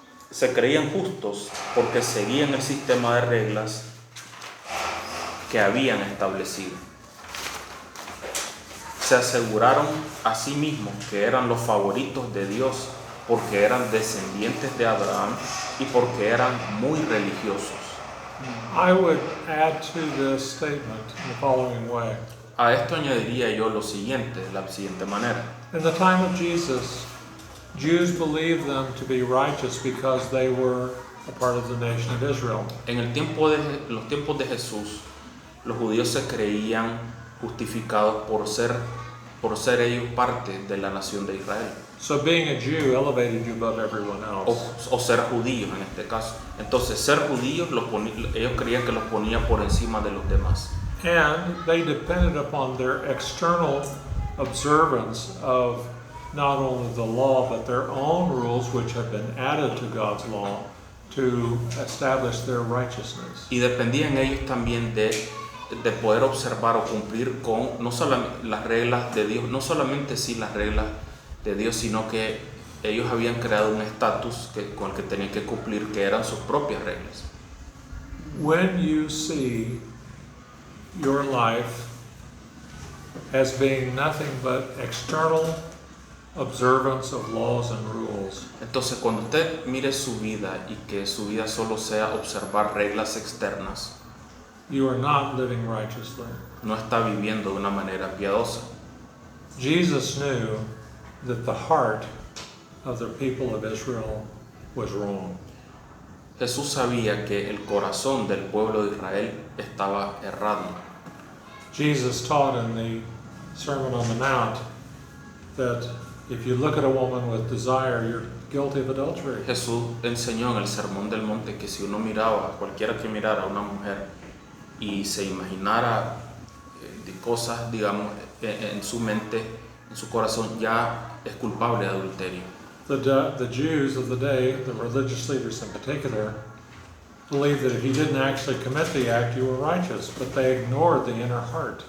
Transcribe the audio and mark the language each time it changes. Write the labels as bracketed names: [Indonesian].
[Spanish] Se creían justos porque seguían el sistema de reglas que habían establecido. Se aseguraron a sí mismos que eran los favoritos de Dios porque eran descendientes de Abraham y porque eran muy religiosos. [English] I would add to this statement in the following way. [Spanish] A esto añadiría yo lo siguiente, de la siguiente manera. [English] In the time of Jesus, Jews believed them to be righteous because they were a part of the nation of Israel. [Spanish] En los tiempos de Jesús, los judíos se creían justificados por ser ellos parte de la nación de Israel. [English] So being a Jew elevated you above everyone else. [Spanish] O ser judíos en este caso. Entonces, ser judíos, ellos creían que los ponía por encima de los demás. [English] And they depended upon their external observance of not only the law, but their own rules, which have been added to God's law to establish their righteousness. [Spanish] Y dependían ellos también de poder observar o cumplir con no solamente las reglas de Dios, no solamente sí las reglas de Dios, sino que ellos habían creado un estatus con el que tenían que cumplir, que eran sus propias reglas. [English] When you see your life as being nothing but external observance of laws and rules, [Spanish] Entonces, cuando usted mire su vida y que su vida solo sea observar reglas externas, [English] you are not living righteously. [Spanish] no está viviendo de una manera piadosa. [English] Jesus knew that the heart of the people of Israel was wrong. [Spanish] Jesús sabía que el corazón del pueblo de Israel estaba errado. [English] Jesus taught in the Sermon on the Mount that if you look at a woman with desire, you're guilty of adultery. [Spanish] Jesús enseñó en el Sermón del Monte que si uno miraba, cualquiera que mirara a una mujer y se imaginara de cosas, digamos, en su mente, en su corazón, ya es culpable de adulterio. [English] The Jews of the day, the religious leaders in particular, believed that if you didn't actually commit the act, you were righteous, but they ignored the inner heart.